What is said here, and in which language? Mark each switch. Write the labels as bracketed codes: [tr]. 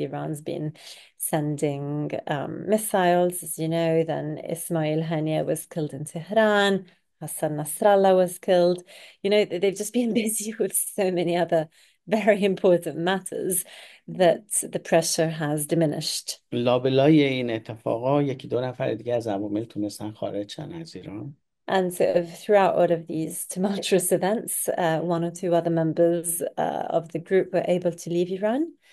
[en] Iran's been sending missiles, as you know. Then Ismail Haniyeh was killed in Tehran. Hassan Nasrallah was killed. You know, they've just been busy with so many other very important matters that the pressure has diminished. [fa] لابلای این اتفاقا یکی دو نفر دیگه از عوامل تونستن خارج شن از ایران. [en] And sort of throughout all of these tumultuous events, one or two other members of the group were able to leave Iran.